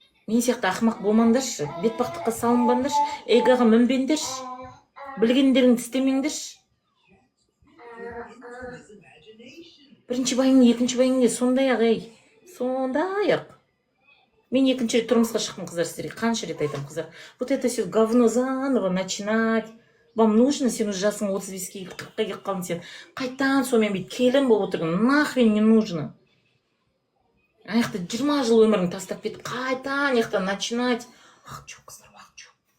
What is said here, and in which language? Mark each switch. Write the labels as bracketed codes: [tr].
[kk] Мен сияқты ақымақ болмаңдаршы, бетпақтыққа салынбаңдаршы, эгоға мінбеңдерші, білгендеріңді істемеңдерші. Бірінші байың, екінші байың де сондай ақ, сондай ақ. Мен екінші рет тұрмысқа шықтым, қыздар, сіздерге қанша рет айтам, қыздар. [ru] Вот это все говно заново начинать. Вам нужно, [kk] сен уже жасың 35-ке, 40-қа келіп қалдың, сен қайтан сонымен бейт келін болып отырған, [ru] нахрен не нужно. [kk] Аяқта 20 жыл өмірін тастап кетіп, қайтан аяқта [ru] начинать. [kk] Уақыт жоқ, қыздар, уақыт жоқ.